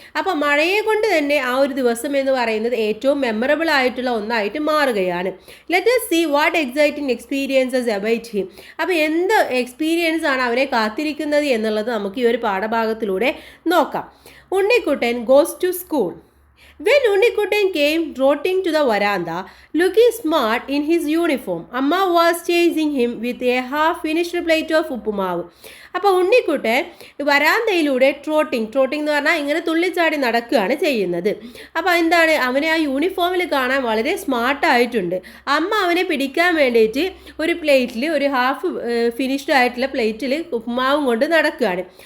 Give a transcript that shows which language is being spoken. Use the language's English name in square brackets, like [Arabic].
[Malayalam] അപ്പോൾ മഴയെ കൊണ്ട് തന്നെ ആ ഒരു ദിവസം എന്ന് പറയുന്നത് ഏറ്റവും മെമ്മറബിൾ ആയിട്ടുള്ള ഒന്നായിട്ട് മാറുകയാണ്. [English] Let us see what exciting experiences await him. [Malayalam] അപ്പോൾ എന്ത് എക്സ്പീരിയൻസ് ആണ് അവനെ കാത്തിരിക്കുന്നത് എന്നുള്ളത് നമുക്ക് ഈ ഒരു പാഠഭാഗത്തിലൂടെ നോക്കാം. [English] Unnikuttan goes to school. When Unnikutten came trotting to the veranda, looking smart in his uniform, Amma was chasing him with a half-finished plate of uppumavu. [Malayalam] അപ്പോൾ ഉണ്ണിക്കുട്ടൻ വരാന്തയിലൂടെ ട്രോട്ടിങ് എന്ന് പറഞ്ഞാൽ ഇങ്ങനെ തുള്ളിച്ചാടി നടക്കുകയാണ് ചെയ്യുന്നത്. അപ്പോൾ എന്താണ്? അവനെ ആ യൂണിഫോമിൽ കാണാൻ വളരെ സ്മാർട്ടായിട്ടുണ്ട്. അമ്മ അവനെ പിടിക്കാൻ വേണ്ടിയിട്ട് ഒരു പ്ലേറ്റിൽ, ഒരു ഹാഫ് ഫിനിഷ്ഡ് ആയിട്ടുള്ള പ്ലേറ്റിൽ ഉപ്പുമാവും കൊണ്ട് നടക്കുകയാണ്.